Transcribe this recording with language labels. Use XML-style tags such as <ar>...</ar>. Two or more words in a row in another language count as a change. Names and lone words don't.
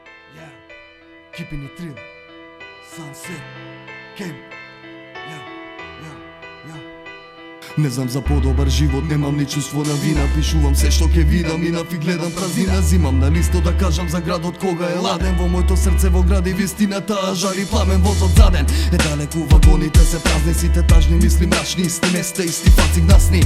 <en>Yeah, keeping it real. Sunset, Camp. Yeah, yeah, yeah.</en> <mk>Не знам за подобар живот, немам ни чувство на вина. Пишувам се што ќе видам и нафиг гледам празнина. Зимам на листо да кажам за градот кога е ладен. Во моето срце во гради вистината жари пламен. Возот заден е далеку, вагоните се празни. Сите тажни мисли мрачни, исти места, исти фаци гнасни.</mk>